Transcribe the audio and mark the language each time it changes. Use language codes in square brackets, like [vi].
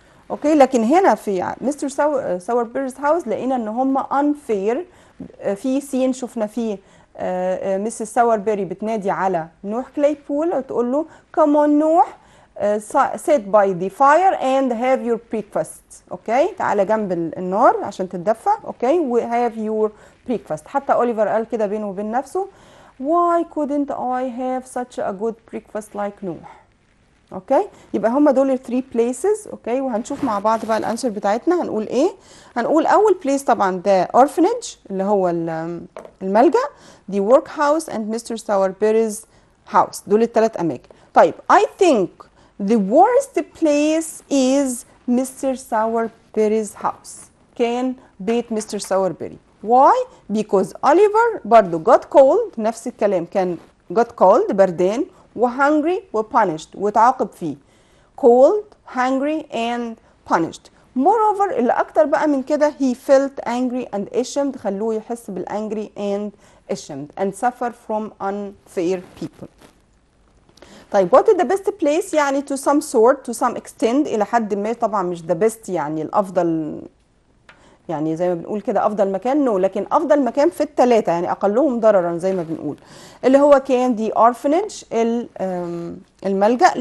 [ar] اوكي لكن هنا في مستر ساوربيرز هاوس لقينا ان هم unfair. في سين شفنا فيه مسز ساوربيري بتنادي على نوح كليبول وتقول له [en] come on [ar] نوح [en] sit by the fire and have your breakfast. [ar] اوكي تعالى جنب النار عشان تتدفى. [en] اوكي و have your breakfast. [ar] حتى اوليفر قال كده بينه وبين نفسه [en] why couldn't I have such a good breakfast like نوح. [ar] اوكي يبقى هم دول ال 3 places. اوكي وهنشوف مع بعض بقى الانسر بتاعتنا هنقول ايه. هنقول اول بليس طبعا ده orphanage اللي هو الملجأ، [en] the workhouse and Mr. [ar] Sowerberry's house. دول الثلاث اماكن. طيب [en] I think the worst place is Mr. [ar] Sowerberry's house. كان بيت مستر ساوربيري. [en] Why? Because Oliver [ar] برضو [en] got cold [ar] نفس الكلام، كان [en] got cold [ar] بردان [en] وhungry وpunished [ar] وتعاقب فيه. [en] cold, hungry and punished. moreover [ar] اللي اكتر بقى من كده [en] he felt angry and ashamed، [ar] خلوه يحس بال [en] angry and ashamed and suffer from unfair people. [ar] طيب [en] what is the best place؟ [ar] يعني [en] to some sort to some extent [ar] الى حد ما، طبعا مش [en] the best [ar] يعني الافضل، يعني زي ما بنقول كده افضل مكان نو، لكن افضل مكان في الثلاثه يعني اقلهم ضررا زي ما بنقول، اللي هو كان the orphanage الملجأ.